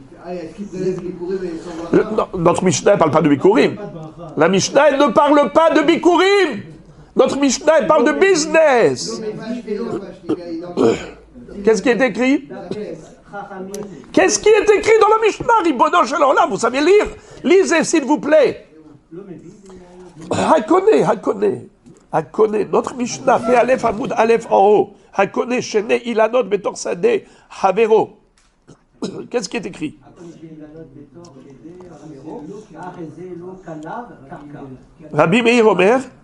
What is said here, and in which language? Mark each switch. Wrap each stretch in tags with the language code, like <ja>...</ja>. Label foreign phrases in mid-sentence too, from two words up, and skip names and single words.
<fr>Notre Mishnah ne parle pas de Bikurim. La Mishnah, elle ne parle pas de Bikurim. Notre Mishnah, elle parle de business. Qu'est-ce qui est écrit? Qu'est-ce qui est écrit dans la Mishnah?</fr> <he>רבונו של עולם,</he> <fr>vous savez lire? Lisez, s'il vous plaît. Hakone. Notre Mishnah fait Aleph Hamoud Aleph en haut.</fr> <he>הקונה שני אילנות בתוך שדה חבירו.</he> <fr>Qu'est-ce qui est écrit?</fr> <he>רבי מאיר אומר.</he>